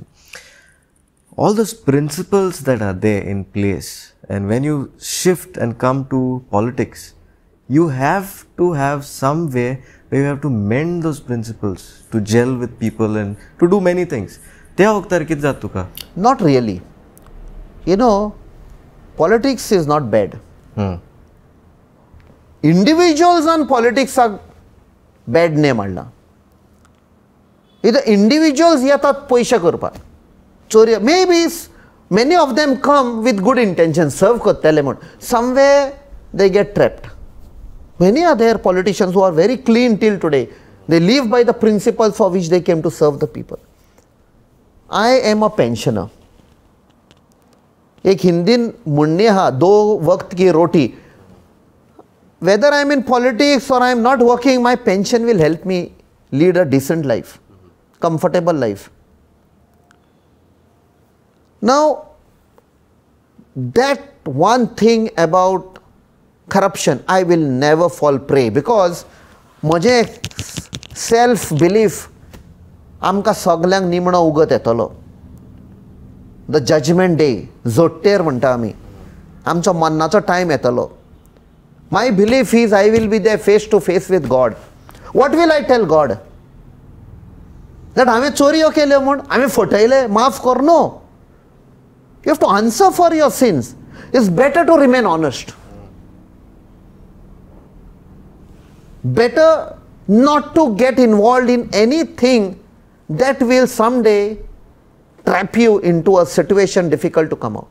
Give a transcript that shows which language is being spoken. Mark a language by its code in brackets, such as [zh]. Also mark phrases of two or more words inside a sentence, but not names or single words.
[en] All those principles that are there in place, and when you shift and come to politics, you have to have some way where you have to mend those principles, to gel with people and to do many things. Not really. Politics is not bad. Individuals and politics are bad name alla. Either individuals [kok] yetat poisha korpa. [en] Maybe many of them come with good intentions, serve kottele. Somewhere they get trapped. Many are there politicians who are very clean till today. They live by the principles for which they came to serve the people. I am a pensioner. [hi] एक हिंदी मुन्ने हा दो वक्त की रोटी. [en] Whether I am in politics or I am not working, my pension will help me lead a decent life, comfortable life. Now, that one thing about corruption, I will never fall prey because मुझे self belief [kok] आमका सगल्यांक निमणो उगत येतलो. [en] The judgment day, [kok] जोट्टेर म्हणटा आमी, आमचो मरणाचो टायम येतलो. [en] My belief is I will be there face to face with God. What will I tell God? [kok] That हांवें चोरयो केल्यो म्हूण, हांवें फटयले, माफ कर. [en] No. You have to answer for your sins. It's better to remain honest. Better not to get involved in anything that will someday trap you into a situation difficult to come out.